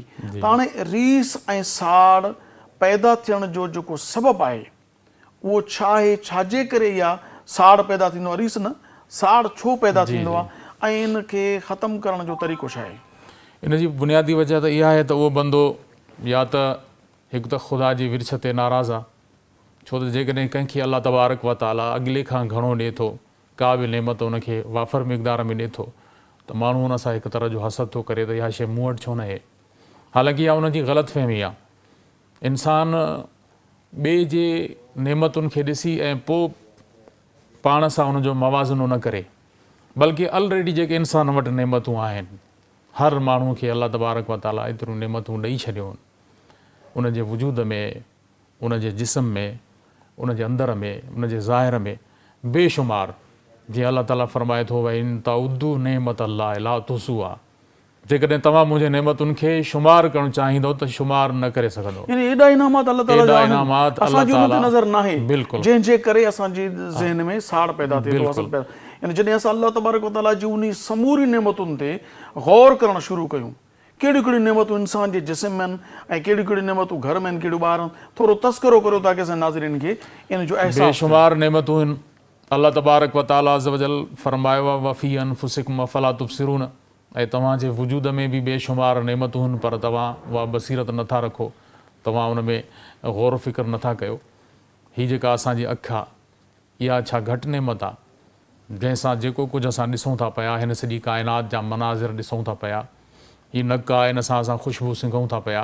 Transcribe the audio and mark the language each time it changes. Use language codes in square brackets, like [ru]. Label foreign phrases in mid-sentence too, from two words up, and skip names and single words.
[sd] त हाणे रीस ऐं साड़ पैदा थियण जो जेको सबबु आहे उहो छा आहे? छाजे करे इहा साड़ पैदा थींदो आहे? रीस न, साड़ छो पैदा थींदो आहे ऐं इनखे ख़तमु करण जो तरीक़ो छा आहे? इन जी बुनियादी वजह त इहा आहे त उहो बंदो या त हिकु त ख़ुदा जी विर्छ ते नाराज़ आहे, छो त जेकॾहिं कंहिंखे [ar] الله تبارك وتعالى [sd] अॻिले खां घणो ॾिए थो, का बि नेमत उनखे वाफ़र मिक़दार में ॾिए थो, त माण्हू हुन सां हिकु तरह जो हसद थो करे त इहा शइ मूं वटि छो न आहे। हालांकि इहा उनजी ग़लति फ़हमी आहे। इंसान ॿिए जे नेमतुनि खे ॾिसी ऐं पोइ पाण सां उनजो मवाज़नो न करे, बल्कि ऑलरेडी जेके इंसान वटि नेमतूं आहिनि, हर माण्हू खे [ar] الله تبارك وتعالى [sd] एतिरियूं नेमतूं ॾेई छॾियूं आहिनि, उन जे वजूद में, उन जे जिस्म में, उन जे अंदर में, उन जे ज़ाहिर में बेशुमार। जीअं अल्लाह ताला फरमाए थो, भई [ar] إن تعدوا نعمة الله لا تحصوها, [sd] जेकॾहिं तव्हां मुंहिंजे नेमतुनि खे शुमार करणु चाहींदो त शुमार न करे सघंदो। यानी एॾा इनामात अल्लाह ताला जा इनामात असांजी उन ते नज़र न आहे, बिल्कुलु, जंहिंजे करे असांजे ज़हन में साड़ पैदा थिए थो, हसद पैदा। यानी जॾहिं असां [ar] الله تبارك وتعالى [sd] जी उन समूरी नेमतुनि ते गौर करणु शुरू कयूं, कहिड़ियूं कहिड़ियूं नेमतूं इंसान जे जिस्म में आहिनि ऐं कहिड़ियूं कहिड़ियूं नेमतूं घर में आहिनि, कहिड़ियूं ॿार आहिनि, थोरो तस्करो करियो ताकी असां नाज़रीन खे इन जो अहसासु। बेशुमार नेमतूं आहिनि। [ar] الله تبارك وتعالى عز وجل [sd] फरमायो आहे, [ar] وفي أنفسكم أفلا تبصرون, [sd] ऐं तव्हांजे वजूद में बि बेशुमार नेमतूं आहिनि, पर तव्हां उहा बसीरत नथा रखो, तव्हां उन में गौर फ़िक्र नथा कयो। हीअ जेका असांजी अखि आहे, इहा छा घटि नेमत आहे, जंहिंसां जेको कुझु असां ॾिसूं था पिया, हिन सॼी काइनात जा मनाज़िर ॾिसूं था पिया, हीअ नक आहे, इन सां असां ख़ुशबू सिंघूं था पिया।